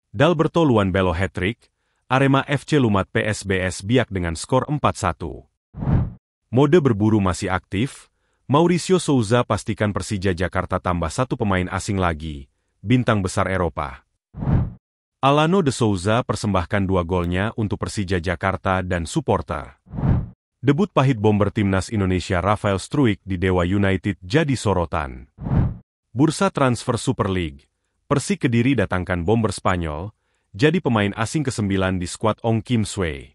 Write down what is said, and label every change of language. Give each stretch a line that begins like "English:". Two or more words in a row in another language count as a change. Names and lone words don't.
Indonesian: Dalberto Luanbelo hat-trick, Arema FC lumat PSBS Biak dengan skor 4-1. Mode berburu masih aktif, Mauricio Souza pastikan Persija Jakarta tambah satu pemain asing lagi, bintang besar Eropa. Alano de Souza persembahkan 2 golnya untuk Persija Jakarta dan supporter. Debut pahit bomber timnas Indonesia Rafael Struijk di Dewa United jadi sorotan. Bursa transfer Super League, Persik Kediri datangkan bomber Spanyol, jadi pemain asing ke-9 di skuad Ong Kim Swee.